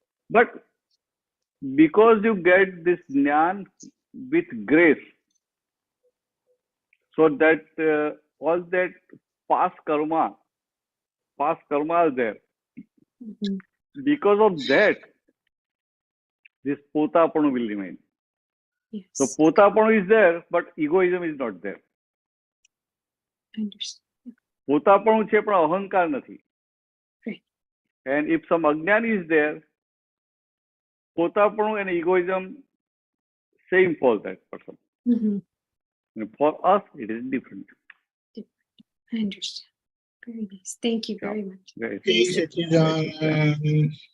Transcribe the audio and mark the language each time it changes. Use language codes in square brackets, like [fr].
[en] But because you get this jnana with grace, so that all that past karma is there. Because of that, this Potapanu will remain. Yes. So Potapanu is there, but egoism is not there. I understand. [gu] Potapanu છે પણ અહંકાર નથી. [en] Right. And if some ajnana is there, Potapanu and egoism same for that person. And for us, it is different. I understand. Very nice. Thank you very much. Very Jai Sachidanand.